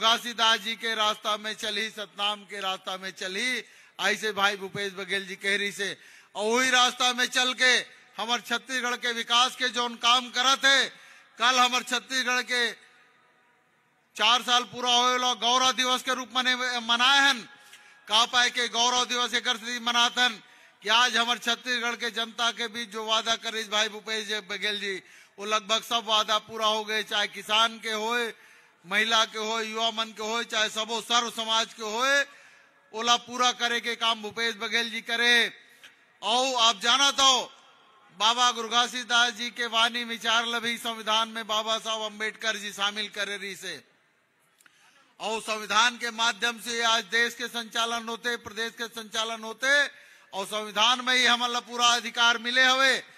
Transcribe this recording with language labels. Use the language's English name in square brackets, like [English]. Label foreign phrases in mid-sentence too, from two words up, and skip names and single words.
[Chhattisgarhi] घासीदास जी के रास्ता में चली, सतनाम के रास्ता में चली, ऐसे भाई भूपेश बघेल जी कह रही से, और वही रास्ता में चल के हमारे छत्तीसगढ़ के विकास के जो काम करत है, कल हमारे छत्तीसगढ़ के 4 साल पूरा हो गौरव दिवस के रूप में मनाए हैं, का पाए के गौरव दिवस एक मनातन कि आज हमारे छत्तीसगढ़ के जनता के बीच जो वादा करे भाई भूपेश बघेल जी, वो लगभग सब वादा पूरा हो गए, चाहे किसान के होए, महिला के होए, युवा मन के होए, चाहे सबो सर्व समाज के होए, ओला पूरा करे के काम भूपेश बघेल जी करे। और आप जाना तो बाबा गुरु घासीदास जी के वाणी विचार लभी संविधान में बाबा साहब अम्बेडकर जी शामिल करे रही से, और संविधान के माध्यम से आज देश के संचालन होते, प्रदेश के संचालन होते, और संविधान में ही हमारा पूरा अधिकार मिले हुए।